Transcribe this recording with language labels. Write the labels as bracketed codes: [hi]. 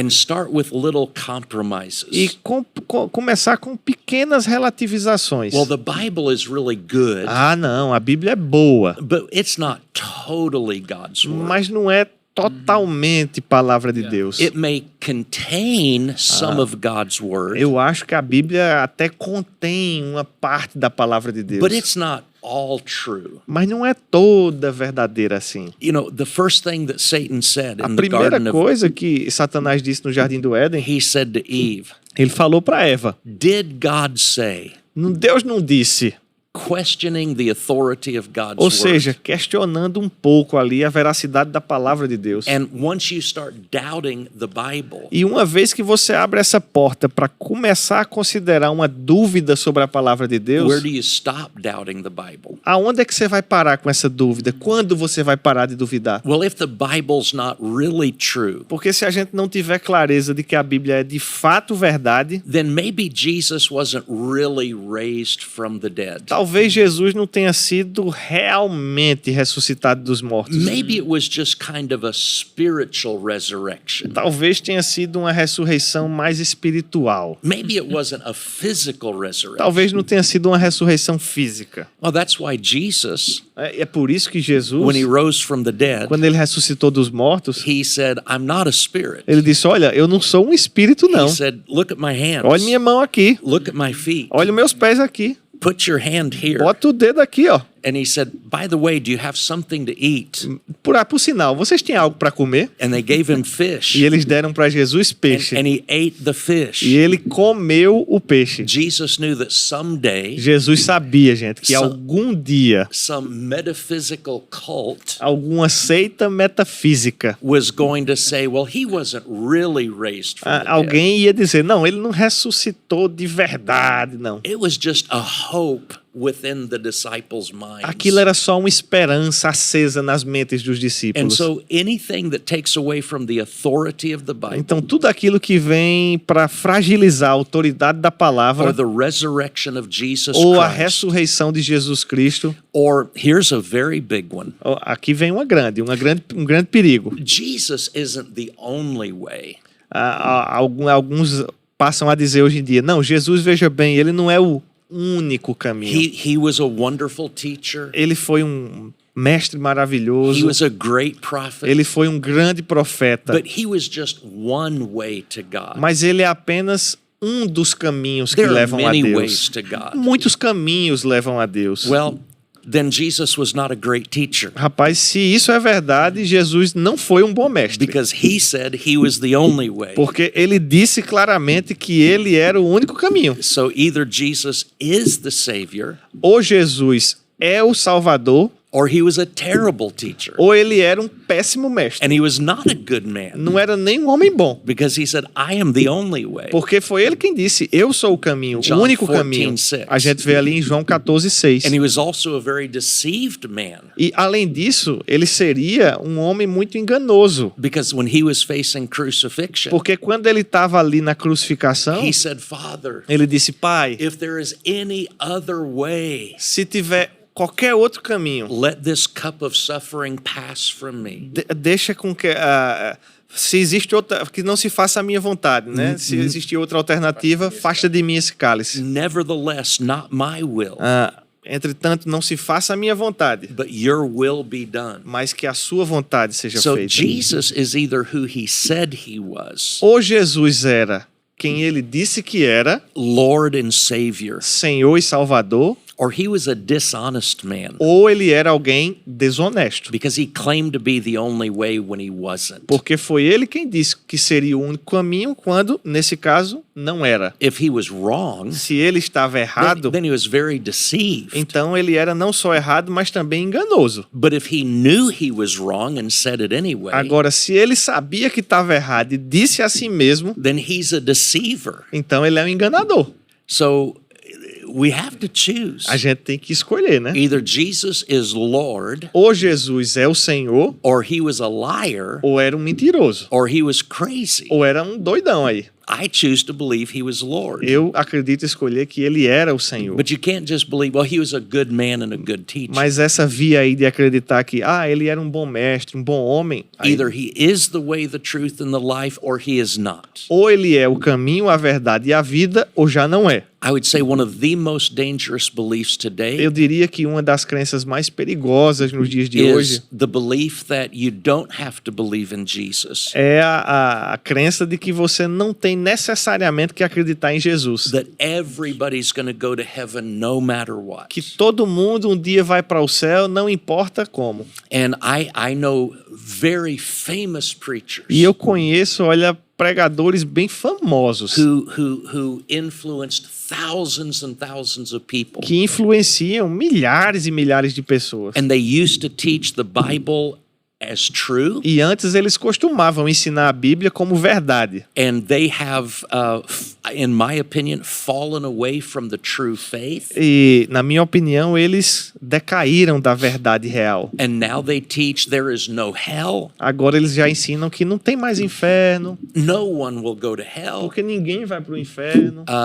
[en] and start with little compromises. [pt] E começar com pequenas relativizações. [en] Well, the Bible is really good, [pt] Não, a Bíblia é boa, [en] but it's not totally God's word. [pt] mas não é totalmente palavra de Deus. [en] It may contain some of God's word, [pt] Eu acho que a Bíblia até contém uma parte da palavra de Deus. [en] but it's not all true. [pt] Mas não é toda verdadeira assim. [en] You know, the first thing that Satan said [pt] A [en] in the [pt] primeira [en] Garden of [pt] coisa que Satanás disse no Jardim do Éden, [en] he said to Eve, [pt] ele falou para Eva. [en] "Did God say, [pt] Deus não disse, [en] questioning the authority of God's [pt] Ou seja, [en] word. [pt] questionando um pouco ali a veracidade da palavra de Deus. [en] And once you start doubting the Bible, [pt] E uma vez que você abre essa porta para começar a considerar uma dúvida sobre a palavra de Deus, [en] where do you stop doubting the Bible? [pt] aonde é que você vai parar com essa dúvida? Quando você vai parar de duvidar? [en] Well, if the Bible's not really true, [pt] Porque se a gente não tiver clareza de que a Bíblia é de fato verdade, [en] then maybe Jesus wasn't really raised from the dead. [pt] talvez Jesus não tenha sido realmente ressuscitado dos mortos. [en] Maybe it was just kind of a spiritual resurrection. [pt] Talvez tenha sido uma ressurreição mais espiritual. [en] Maybe it wasn't a physical resurrection. [pt] Talvez não tenha sido uma ressurreição física. [en] Well, that's why Jesus, [pt] É por isso que Jesus, [en] when he rose from the dead, [pt] quando ele ressuscitou dos mortos, [en] he said, I'm not a spirit. [pt] ele disse: olha, eu não sou um espírito, não. [en] He said, look at my hands. [pt] Olha minha mão aqui. [en] Look at my feet. [pt] Olha os meus pés aqui. [en] Put your hand here. [pt] Bota o dedo aqui, ó. [en] And he said, by the way, do you have something to eat? [pt] Por sinal, vocês têm algo para comer? [en] And they gave him fish. [pt] E eles deram para Jesus peixe. [en] And he ate the fish. [pt] E ele comeu o peixe. [en] Jesus knew that someday [pt] Jesus sabia, gente, que algum dia [en] some metaphysical cult [pt] alguma seita metafísica, [en] was going to say, well, he wasn't really raised from the dead. [pt] alguém ia dizer: não, ele não ressuscitou de verdade, não. [en] It was just a hope within the disciples' minds. [pt] Aquilo era só uma esperança acesa nas mentes dos [en] And [pt] discípulos. [en] so anything that takes away from the authority of the Bible [pt] Então, tudo aquilo que vem para fragilizar a autoridade da [en] or [pt] palavra [en] the resurrection of Jesus [pt] ou a [en] Christ, [pt] ressurreição de Jesus Cristo, [en] or here's a very big one. [pt] aqui vem um grande perigo. [en] Jesus isn't the only way. [pt] Alguns passam a dizer hoje em dia: não, Jesus, veja bem, ele não é o único caminho. [en] He was a wonderful teacher. [pt] Ele foi um mestre [en] He [pt] maravilhoso. [en] was a great prophet. [pt] Ele foi um grande profeta. [en] But he was just one way to God. [pt] Mas ele é apenas um dos caminhos que [en] There are [pt] levam a [en] many [pt] Deus. [en] ways to God. [pt] Muitos caminhos levam a Deus. [en] Well, then Jesus was not a great teacher [pt] Rapaz, se isso é verdade, Jesus não foi um bom mestre. [en] because he said he was the only way. [pt] Porque ele disse claramente que ele era o único caminho. [en] So either Jesus is the Savior [pt] Ou Jesus é o Salvador, [en] or he was a terrible teacher. [pt] ou ele era um péssimo mestre. [en] And he was not a good man [pt] Não era nem um homem bom. [en] because he said, I am the only way. [pt] Porque foi ele quem disse: eu sou o caminho, [en] John [pt] o único [en] 14, [pt] caminho. [en] 6. [pt] A gente vê ali em João 14:6. [en] And he was also a very deceived man [pt] E além disso, ele seria um homem muito enganoso. [en] because when he was facing crucifixion, [pt] Porque quando ele estava ali na crucificação, [en] he said, Father, [pt] ele disse: Pai, [en] if there is any other way, [pt] se tiver qualquer outro caminho, [en] let this cup of suffering pass from me. [pt] deixa com que se existe outra, que não se faça a minha vontade, né? Se existir outra alternativa, afasta de mim esse cálice. [en] Nevertheless, not my will, [pt] Entretanto, não se faça a minha vontade, [en] but your will be done. [pt] mas que a sua vontade seja [en] So [pt] feita. [en] Jesus is either who he said he was, [pt] Ou Jesus era quem ele disse que era, [en] Lord and Savior, [pt] Senhor e Salvador, [en] or he was a dishonest man [pt] ou ele era alguém desonesto. [en] because he claimed to be the only way when he wasn't. [pt] Porque foi ele quem disse que seria o único caminho, quando, nesse caso, não era. [en] If he was wrong, [pt] Se ele estava errado, [en] then he was very deceived. [pt] então ele era não só errado, mas também enganoso. [en] But if he knew he was wrong and said it anyway, [pt] Agora, se ele sabia que estava errado e disse a si mesmo, [en] then he's a deceiver. [pt] então ele é um enganador. [en] So we have to choose. [pt] A gente tem que escolher, né? [en] Either Jesus is Lord, [pt] Ou Jesus é o Senhor, [en] or he was a liar, [pt] ou era um mentiroso, [en] or he was crazy. [pt] ou era um doidão aí. [en] I choose to believe he was Lord. [pt] Eu acredito escolher que ele era o Senhor. [en] But you can't just believe, well, he was a good man and a good teacher. [pt] Mas essa via aí de acreditar que ele era um bom mestre, um bom homem, aí, [en] Either he is the way, the truth, and the life, or he is not. [pt] ou ele é o caminho, a verdade e a vida, ou já não é. [en] I would say one of the most dangerous beliefs today [pt] Eu diria que uma das crenças mais perigosas nos dias de hoje [en] is the belief that you don't have to believe in Jesus. [pt] é a crença de que você não tem necessariamente que acreditar em Jesus. [en] that everybody's going to go to heaven no matter what. [pt] Que todo mundo um dia vai para o céu, não importa como. [en] And I know very famous preachers [pt] E eu conheço, olha, pregadores bem famosos [en] who influenced thousands and thousands of people. [pt] que influenciam milhares e milhares de pessoas. [en] And they used to teach the Bible as true. [pt] E antes eles costumavam ensinar a Bíblia como verdade. [en] And they have, in my opinion, fallen away from the true faith. [pt] E, na minha opinião, eles decaíram da verdade real. [en] And now they teach there is no hell. [pt] Agora eles já ensinam que não tem mais inferno, [en] No one will go to hell. [pt] porque ninguém vai para o inferno.